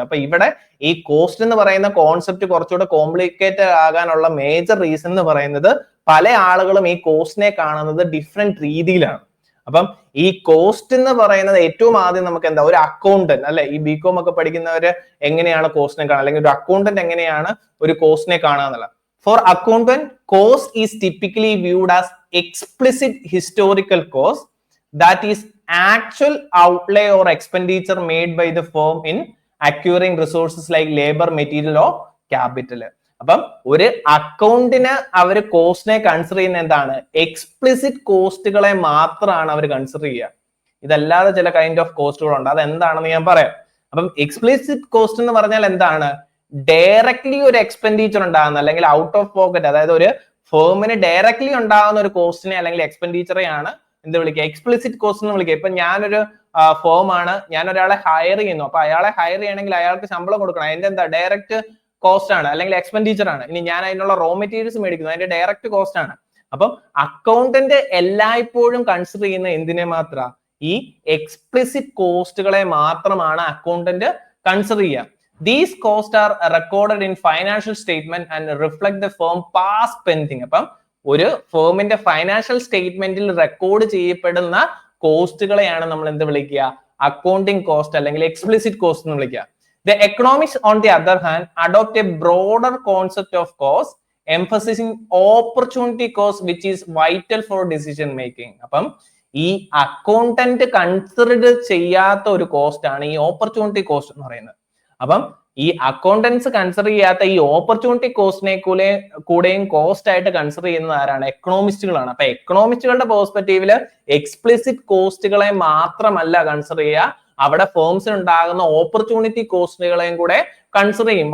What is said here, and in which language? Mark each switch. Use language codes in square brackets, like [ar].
[ml] അപ്പൊ ഇവിടെ ഈ കോസ്റ്റ് എന്ന് പറയുന്ന കോൺസെപ്റ്റ് കുറച്ചുകൂടെ കോംപ്ലിക്കേറ്റഡ് ആകാനുള്ള മേജർ റീസൺ എന്ന് പറയുന്നത് പല ആളുകളും ഈ കോസ്റ്റിനെ കാണുന്നത് ഡിഫറെന്റ് രീതിയിലാണ്. അപ്പം ഈ കോസ്റ്റ് എന്ന് പറയുന്നത് ഏറ്റവും ആദ്യം നമുക്ക് എന്താ, ഒരു അക്കൗണ്ടന്റ് അല്ലെ, ഈ ബികോം ഒക്കെ പഠിക്കുന്നവര് എങ്ങനെയാണ് കോസ്റ്റിനെ കാണുക, അല്ലെങ്കിൽ ഒരു അക്കൗണ്ടന്റ് എങ്ങനെയാണ് ഒരു കോസ്റ്റിനെ കാണുക എന്നുള്ളത്. [en] For accountant, cost is typically viewed as explicit historical cost that is actual outlay or expenditure made by the firm in acquiring resources like labor, material or capital. [ml] അപ്പം ഒരു അക്കൗണ്ടിന് അവര് കോസ്റ്റിനെ കൺസിഡർ ചെയ്യുന്ന എന്താണ്, എക്സ്പ്ലിസിറ്റ് കോസ്റ്റുകളെ മാത്രമാണ് അവർ കൺസിഡർ ചെയ്യുക. ഇതല്ലാതെ ചില kind of കോസ്റ്റുകളുണ്ട്, അത് എന്താണെന്ന് ഞാൻ പറയാം. അപ്പം എക്സ്പ്ലിസിറ്റ് കോസ്റ്റ് എന്ന് പറഞ്ഞാൽ എന്താണ്, ഡയറക്ട്ലി ഒരു എക്സ്പെൻഡിച്ചർ ഉണ്ടാകുന്ന അല്ലെങ്കിൽ ഔട്ട് ഓഫ് പോക്കറ്റ്, അതായത് ഒരു ഫേമിന് ഡയറക്ട്ലി ഉണ്ടാകുന്ന ഒരു കോസ്റ്റിനെ അല്ലെങ്കിൽ എക്സ്പെൻഡിച്ചറെയാണ് എന്ത് വിളിക്കുക, എക്സ്പ്ലിസിറ്റ് കോസ്റ്റ് എന്ന് വിളിക്കുക. ഇപ്പൊ ഞാനൊരു ഫേം ആണ്, ഞാൻ ഒരാളെ ഹയർ ചെയ്യുന്നു, അപ്പൊ അയാളെ ഹയർ ചെയ്യണമെങ്കിൽ അയാൾക്ക് ശമ്പളം കൊടുക്കണം, അതിന്റെ എന്താ ഡയറക്റ്റ് കോസ്റ്റ് ആണ് അല്ലെങ്കിൽ എക്സ്പെൻഡിച്ചർ ആണ്. ഇനി ഞാൻ അതിനുള്ള റോ മെറ്റീരിയൽസ് മേടിക്കുന്നു, അതിന്റെ ഡയറക്റ്റ് കോസ്റ്റ് ആണ്. അപ്പം അക്കൗണ്ടന്റ് എല്ലായ്പ്പോഴും കൺസിഡർ ചെയ്യുന്ന എന്തിനെ മാത്രം, ഈ എക്സ്പ്ലിസിറ്റ് കോസ്റ്റുകളെ മാത്രമാണ് അക്കൗണ്ടന്റ് കൺസിഡർ ചെയ്യുക. [en] These costs are recorded in financial statement and reflect the firm past spending. [ml] അപ്പം ഒരു ഫേമിന്റെ ഫൈനാൻഷ്യൽ സ്റ്റേറ്റ്മെന്റിൽ റെക്കോർഡ് ചെയ്യപ്പെടുന്ന കോസ്റ്റുകളെയാണ് നമ്മൾ എന്ത് വിളിക്കുക, അക്കൗണ്ടിങ് കോസ്റ്റ് അല്ലെങ്കിൽ എക്സ്പ്ലിസിറ്റ് കോസ്റ്റ് എന്ന് വിളിക്കുക. [en] The economics on the other hand adopt a broader concept of cost, emphasizing opportunity cost which is vital for decision making. [ml] അപ്പം ഈ അക്കൗണ്ടന്റ് കൺസിഡർ ചെയ്യാത്ത ഒരു കോസ്റ്റ് ആണ് ഈ ഓപ്പർച്യൂണിറ്റി കോസ്റ്റ് എന്ന് പറയുന്നത്. അപ്പം ഈ അക്കൗണ്ടൻസ് കൺസിഡർ ചെയ്യാത്ത ഈ ഓപ്പർച്യൂണിറ്റി കോസ്റ്റിനെ കൂടെയും കോസ്റ്റ് ആയിട്ട് കൺസിഡർ ചെയ്യുന്നത് ആരാണ്, എക്കണോമിസ്റ്റുകളാണ്. അപ്പൊ എക്കണോമിസ്റ്റുകളുടെ പെർസ്പെക്റ്റീവില് എക്സ്പ്ലിസിറ്റ് കോസ്റ്റുകളെ മാത്രമല്ല കൺസിഡർ ചെയ്യുക, അവിടെ ഫേംസിന് ഉണ്ടാകുന്ന ഓപ്പർച്യൂണിറ്റി കോസ്റ്റുകളെയും കൂടെ കൺസിഡർ ചെയ്യും.